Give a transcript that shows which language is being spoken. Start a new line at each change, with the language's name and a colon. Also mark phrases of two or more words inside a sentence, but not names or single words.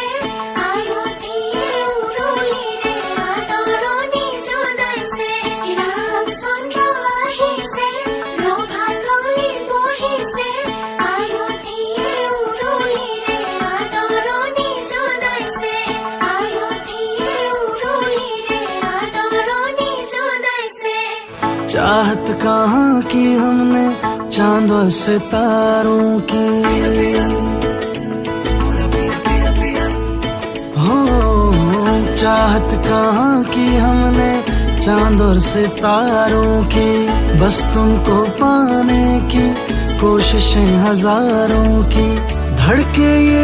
Assamese: আয়তিয়ে উৰুলিৰে আদৰণি জনাইছে ৰাম চন্দ্ৰ আহিছে ৰভা কলি বহিছে আয়তিয়ে উৰুলিৰে আদৰণি জনাইছে আয়তিয়ে উৰুলিৰে আদৰণি জনাইছে
Hindi: चाहत कहाँ की हमने चांद और सितारों की हो चाहत कहाँ की हमने चांद और सितारों की बस तुमको पाने की कोशिशें हजारों की धड़के ये